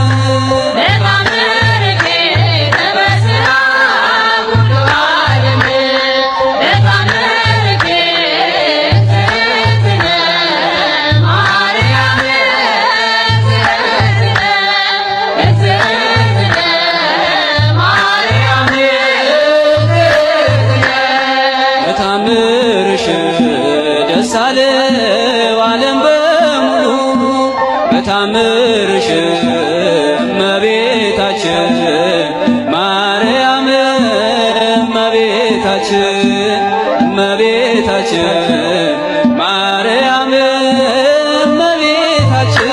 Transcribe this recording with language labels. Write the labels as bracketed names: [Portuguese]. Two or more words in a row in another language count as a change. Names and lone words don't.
[Geez] በታምርኪ ተበስራ ኩሉ ዓለም በታምርኪ እግዝእትነ ማርያም እግዝእትነ እግዝእትነ ማርያም እግዝእትነ [Amharic] በታምርሽ ደስ አለው ዓለም በሙሉ በታምርሽ እመቤታችን ማርያም እመቤታችን እመቤታችን ማርያም እመቤታችን